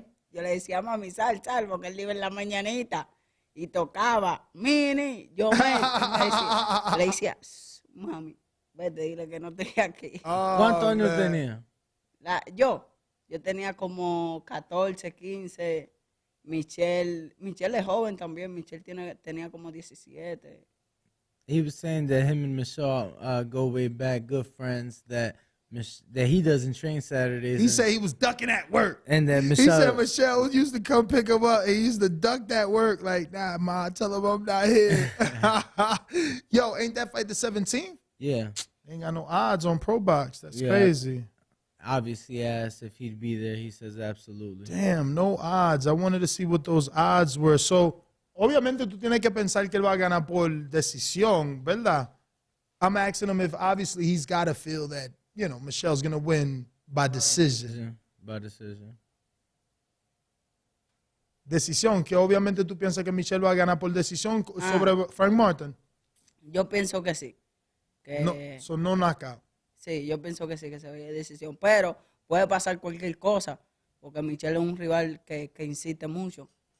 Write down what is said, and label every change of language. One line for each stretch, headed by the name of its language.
Spanish: Yo le decía, mami, sal, porque él iba en la mañanita y tocaba, mini, yo le decía, mami, vete, dile que no estoy aquí. ¿Cuántos años tenía? Yo tenía como 14, 15. Michelle es joven también. Michelle tenía como 17.
English: He was saying that him and Michelle go way back, good friends, that he doesn't train Saturdays. He said he was ducking at work. And that He said Michelle used to come pick him up and he used to duck that work. Like, nah, ma, tell him I'm not here. Yo, ain't that fight the 17th? Yeah. Ain't got no odds on Pro Box. That's Yeah. crazy. Obviously asked if he'd be there. He says absolutely. Damn, no odds. I wanted to see what those odds were.
Spanish: So, obviamente tú tienes que pensar que él va a ganar por decisión, ¿verdad?
English: I'm asking him if obviously he's got to feel that, Michelle's going to win by decision. By decision.
Spanish: Decisión, que obviamente tú piensas que Michelle va a ganar por decisión sobre Frank Martin. Yo pienso que sí.
English: No knockout.
Spanish: Sí, yo pienso que sí, que se vaya decisión. Pero puede pasar cualquier cosa, porque Michelle es un rival que insiste mucho.